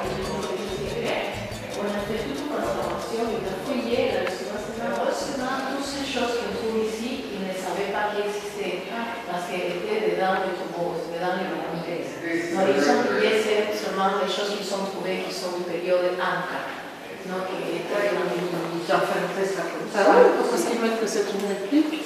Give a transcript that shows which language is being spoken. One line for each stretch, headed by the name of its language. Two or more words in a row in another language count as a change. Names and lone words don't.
French: On a fait toute une restauration, on a fouillé la restauration. Heureusement, toutes ces choses qu'on trouve ici, ils ne savaient pas qu'elles existaient, parce qu'elles étaient dedans les tombeaux, dedans les pyramides. Non, ils ont oublié seulement les choses qu'ils ont trouvées qui sont du période Inca. Non, qui étaient dans les...
Italian: Già fai questa cosa. Possiamo mettere se tu metti